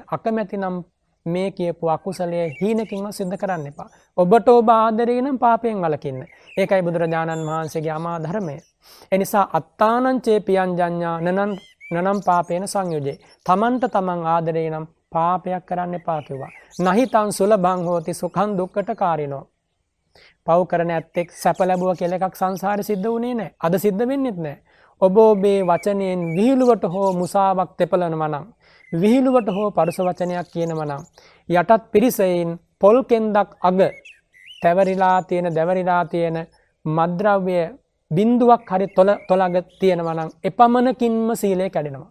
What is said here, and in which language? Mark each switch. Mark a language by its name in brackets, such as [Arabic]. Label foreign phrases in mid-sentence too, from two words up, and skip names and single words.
[Sinhala] අකමැතිනම් මේ කියපු අකුසලයේ හීනකින්වත් සිද්ධ කරන්න එපා. ඔබට ඔබ ආදරේ නම් පාපයෙන් වළකින්න. ඒකයි බුදුරජාණන් වහන්සේගේ අමා ධර්මය. එනිසා [Pali] අත්තානං චේ පියං ජඤ්ඤා නනං නනම් පාපේන සංයුජේ. [Sinhala] තමන්ට තමන් ආදරේ නම් පාපයක් කරන්න එපා කිව්වා. [Pali] නහිතං සුලභං හෝති සුඛං දුක්ඛට කාරිනෝ. [Sinhala] පව් කරන ඇත්තෙක් සැප ලැබුවා කියලා එකක් සංසාරේ සිද්ධ වුණේ නැහැ. අද සිද්ධ වෙන්නෙත් නැහැ. ඔබ ඔබේ වචනයෙන් විහිළුවට හෝ මුසාවක් තෙපලනවා නම්, විහිළුවට හෝ පරුස වචනයක් කියනවා නම්, යටත් පිරිසෙන් පොල් කෙන්දක් අග දැවරිලා තියෙන මද්ද්‍රව්‍ය බිඳුවක් හරි තොලඟ තියෙනවා නම් එපමණකින්ම සීලය කැඩෙනවා.